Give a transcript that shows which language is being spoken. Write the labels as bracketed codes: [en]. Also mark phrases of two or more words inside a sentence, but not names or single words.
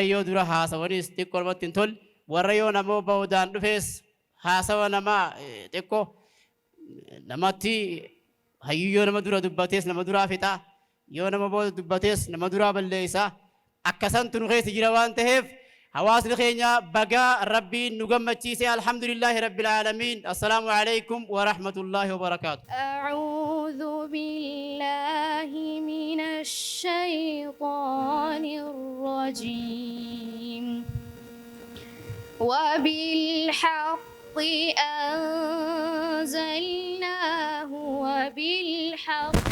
[om] yoo dura haasawanis xiqqoo namatti hin tolle warra yoo namoo ba'uudhaan dhufees haasawa namaa xiqqoo namatti hayyuu nama dura dubbatees nama duraa fixaa yoo nama booda dubbatees nama duraa balleessaa akkasantu nu keessa jira waan ta'eef hawaasni keenya bagaa rabbiin nu gammachiise [ar] الحمد لله رب العالمين السلام عليكم ورحمة الله وبركاته أعوذ بالله من الشيطان الرجيم وبالحق أنزلناه وبالحق